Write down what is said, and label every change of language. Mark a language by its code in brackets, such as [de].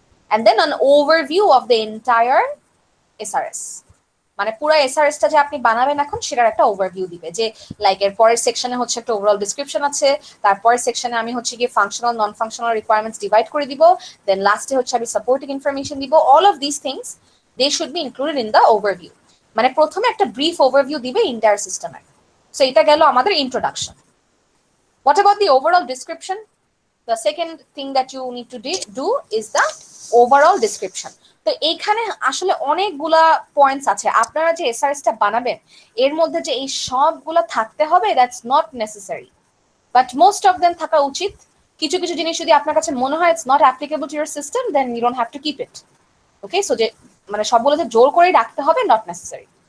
[en] And then an overview of the entire SRS, [bn] মানে পুরো এসআরএসটা যে আপনি বানাবেন এখন সেটার একটা ওভারভিউ দিবে, যে লাইক এর পরের সেকশনে হচ্ছে একটা ওভারঅল ডিসক্রিপশন আছে, তারপরের সেকশনে আমি হচ্ছে গিয়ে functional non functional requirements divide করে দিব, দেন লাস্টে হচ্ছে আমি সাপোর্টিং ইনফরমেশন দিব। [en] All of this things they should be included in the overview. [bn] মানে প্রথমে একটা ব্রিফ ওভারভিউ দিবে এন্টায়ার সিস্টেমের। সো এটা গেল আমাদের introduction. [en] What about the overall description? The second thing that you need to do is the overall description. [bn] তো এইখানে আসলে অনেকগুলা পয়েন্টস আছে। আপনারা যে এসআরএসটা বানাবেন এর মধ্যে যে এই সবগুলো থাকতে হবে [en] that's not necessary, but most of them [bn] থাকা উচিত। কিছু কিছু জিনিস যদি আপনার কাছে মনে হয় [en] It's not applicable to your system, then you don't have to keep it. [bn] Okay, so যে মানে সবগুলো যে জোর করেই রাখতে হবে নট নেসেসারি।